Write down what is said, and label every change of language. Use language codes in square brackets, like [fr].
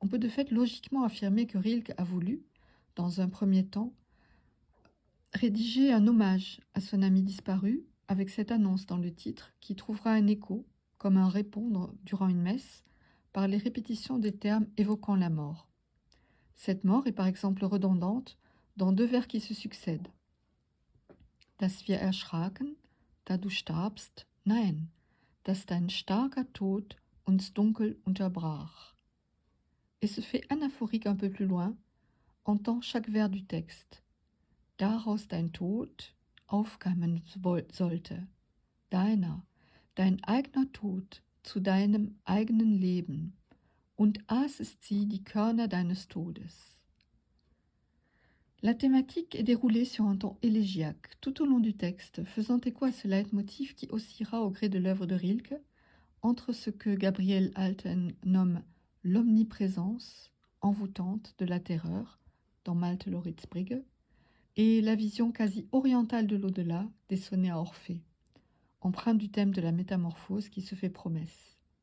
[fr] On peut de fait logiquement affirmer que Rilke a voulu, dans un premier temps, rédiger un hommage à son ami disparu avec cette annonce dans le titre qui trouvera un écho, comme un répondre durant une messe, par les répétitions des termes évoquant la mort. Cette mort est par exemple redondante dans 2 vers qui se succèdent. [de] Dass wir erschraken, da du starbst, nein, dass dein starker Tod uns dunkel unterbrach. [fr] Et se fait anaphorique un peu plus loin, entend chaque vers du texte. [de] Daraus dein Tod aufkeimen sollte, dein eigener Tod zu deinem eigenen Leben, und aß ist sie die Körner deines Todes. [fr] La thématique est déroulée sur un ton élégiaque tout au long du texte, faisant écho à ce leitmotiv qui oscillera au gré de l'œuvre de Rilke, entre ce que Gabriel Alten nomme l'omniprésence envoûtante de la terreur dans Malte Loritzbrigge et la vision quasi orientale de l'au-delà des sonnets à Orphée, empreinte du thème de la métamorphose qui se fait promesse.